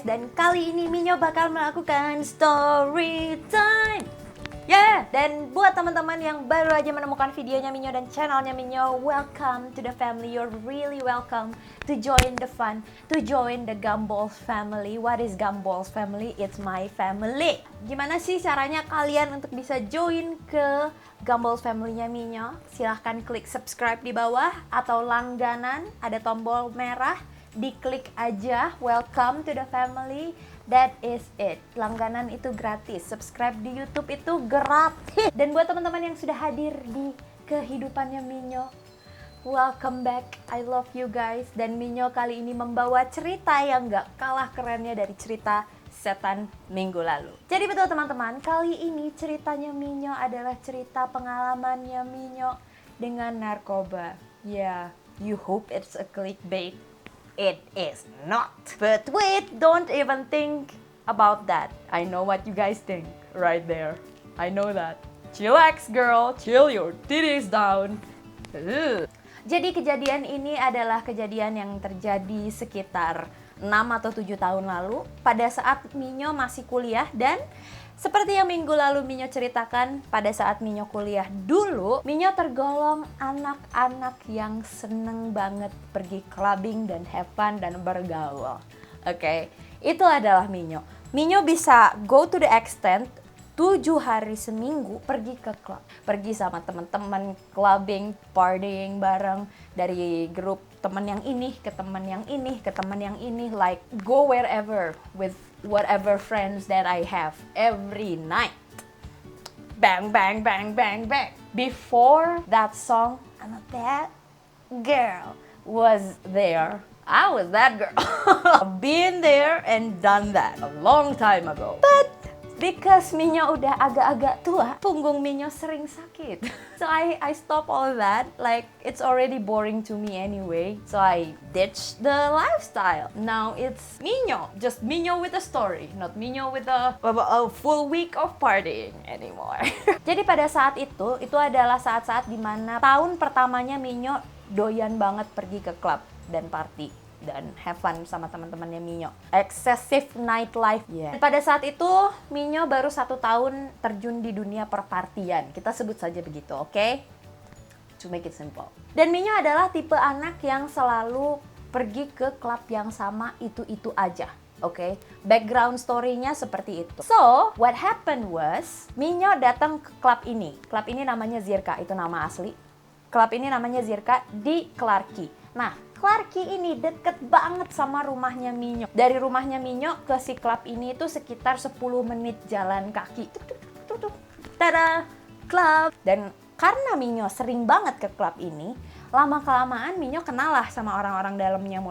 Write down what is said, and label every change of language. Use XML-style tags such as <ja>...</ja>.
<id>Dan kali ini Minyo bakal melakukan story time. Yeah, dan buat teman-teman yang baru aja menemukan videonya Minyo dan channelnya Minyo,</id> <en>welcome to the family. You're really welcome to join the fun, to join the Gumballs family. What is Gumballs family? It's my family.</en> <id>Gimana sih caranya kalian untuk bisa join ke Gumballs family-nya Minyo? Silahkan klik subscribe di bawah atau langganan, ada tombol merah. Diklik aja,</id> <en>welcome to the family. That is it.</en> <id>Langganan itu gratis, subscribe di YouTube itu gratis. Dan buat teman-teman yang sudah hadir di kehidupannya Minyo, welcome back.</id> <en>I love you guys.</en> <id>Dan Minyo kali ini membawa cerita yang gak kalah kerennya dari cerita setan minggu lalu. Jadi betul teman-teman, kali ini ceritanya Minyo adalah cerita pengalamannya Minyo dengan narkoba.</id> <en>Yeah, you hope it's a clickbait. It is not. But wait, don't even think about that. I know what you guys think right there. I know that. Chillax girl, chill your titties down.</en> <id>Jadi kejadian ini adalah kejadian yang terjadi sekitar 6 atau 7 tahun lalu pada saat Minyo masih kuliah. Dan seperti yang minggu lalu Minyo ceritakan, pada saat Minyo kuliah dulu, Minyo tergolong anak-anak yang seneng banget pergi clubbing dan have fun dan bergaul. Oke, itu adalah Minyo. Minyo bisa</id> <en>go to the extent</en> <id>7 hari seminggu pergi ke club. Pergi sama teman-teman, clubbing, partying bareng. Dari grup teman yang ini ke teman yang ini ke teman yang ini.</id> <en>Like go wherever with whatever friends that I have every night. Bang, bang, bang, bang, bang. Before that song, that girl was there. I was that girl. I've been there and done that a long time ago. But because</en> <id>Minyo udah agak-agak tua, punggung Minyo sering sakit.</id> <en>So I stop all that. Like it's already boring to me anyway. So I ditched the lifestyle. Now it's Minyo, just Minyo with a story, not Minyo with a full week of partying anymore.</en> <id>Jadi pada saat itu adalah saat-saat dimana tahun pertamanya Minyo doyan banget pergi ke klub dan party dan have fun sama teman-temannya Minyo.</id> <en>Excessive nightlife. Yeah.</en> <id>Pada saat itu Minyo baru 1 tahun terjun di dunia perpartian. Kita sebut saja begitu, oke?</id> <en>Okay? To make it simple.</en> <id>Dan Minyo adalah tipe anak yang selalu pergi ke klub yang sama itu-itu aja. Oke, background story-nya seperti itu.</id> <en>So, what happened was Minyo</en> <id>datang ke klub ini. Klub ini namanya Zirka, itu nama asli. Klub ini namanya Zirka di Clarky. Nah, Clarky ini deket banget sama rumahnya Minyo. Dari rumahnya Minyo ke si klub ini itu sekitar 10 menit jalan kaki. Tada, klub. Dan karena Minyo sering banget ke klub ini, lama-kelamaan Minyo kenal lah sama orang-orang dalamnya.</id>